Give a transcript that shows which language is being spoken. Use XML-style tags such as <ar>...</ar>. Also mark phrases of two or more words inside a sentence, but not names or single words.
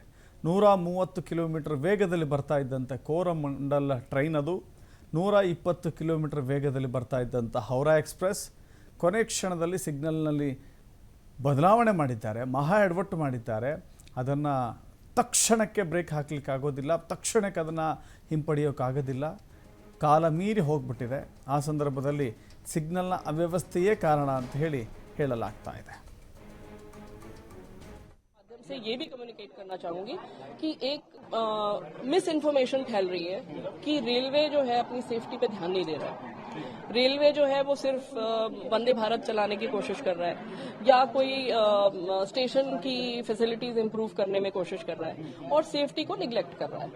<kn>130 ಕಿಲೋಮೀಟರ್ ವೇಗದಲ್ಲಿ ಬರ್ತಾ ಇದ್ದಂಥ ಕೋರಮಂಡಲ್ ಟ್ರೈನ್, ಅದು 120 ಕಿಲೋಮೀಟರ್ ವೇಗದಲ್ಲಿ ಬರ್ತಾ ಇದ್ದಂಥ ಹೌರಾ ಎಕ್ಸ್ಪ್ರೆಸ್ ಕೊನೆ ಕ್ಷಣದಲ್ಲಿ ಸಿಗ್ನಲ್ನಲ್ಲಿ ಬದಲಾವಣೆ ಮಾಡಿದ್ದಾರೆ, ಮಹಾ ಎಡವಟ್ಟು ಮಾಡಿದ್ದಾರೆ. ಅದನ್ನು ತಕ್ಷಣಕ್ಕೆ ಬ್ರೇಕ್ ಹಾಕಲಿಕ್ಕಾಗೋದಿಲ್ಲ, ತಕ್ಷಣಕ್ಕೆ ಅದನ್ನು ಹಿಂಪಡೆಯೋಕ್ಕಾಗೋದಿಲ್ಲ. ಕಾಲ ಮೀರಿ ಹೋಗ್ಬಿಟ್ಟಿದೆ. ಆ ಸಂದರ್ಭದಲ್ಲಿ ಸಿಗ್ನಲ್ನ ಅವ್ಯವಸ್ಥೆಯೇ ಕಾರಣ ಅಂತ ಹೇಳಲಾಗ್ತಾ ಇದೆ.</kn> <hi>से ये भी कम्युनिकेट करना चाहूंगी कि एक मिस इन्फॉर्मेशन फैल रही है कि रेलवे जो है अपनी सेफ्टी पे ध्यान नहीं दे रहा है. रेलवे जो है वो सिर्फ वंदे भारत चलाने की कोशिश कर रहा है या कोई स्टेशन की फैसिलिटीज इंप्रूव करने में कोशिश कर रहा है और सेफ्टी को निग्लेक्ट कर रहा है.</hi>